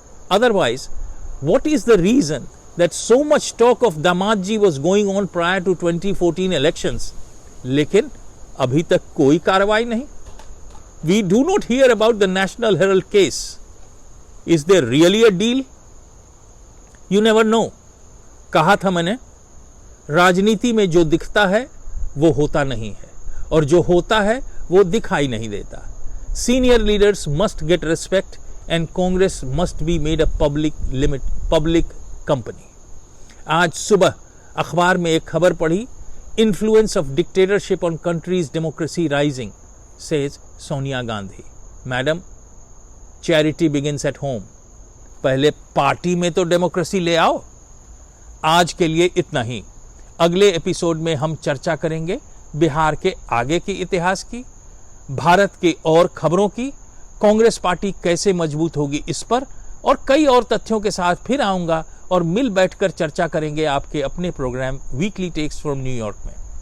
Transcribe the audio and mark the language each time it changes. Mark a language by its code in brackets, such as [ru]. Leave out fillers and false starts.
[en] Otherwise, what is the reason that so much talk of Damadji was going on prior to 2014 elections, [hi] लेकिन अभी तक कोई कार्रवाई नहीं? [en] We do not hear about the National Herald case. Is there really a deal? You never know. [hi] कहा था मैंने, राजनीति में जो दिखता है वो होता नहीं है और जो होता है वो दिखाई नहीं देता. [en] Senior leaders must get respect and Congress must be made a public company. [hi] आज सुबह अखबार में एक खबर पढ़ी, [en] Influence of dictatorship on country's democracy rising, says Sonia Gandhi. Madam, charity begins at home. [hi] पहले पार्टी में तो डेमोक्रेसी ले आओ. आज के लिए इतना ही. अगले एपिसोड में हम चर्चा करेंगे बिहार के आगे के इतिहास की, भारत के और खबरों की, कांग्रेस पार्टी कैसे मजबूत होगी इस पर, और कई और तथ्यों के साथ फिर आऊंगा और मिल बैठकर चर्चा करेंगे आपके अपने programme weekly takes from New York में.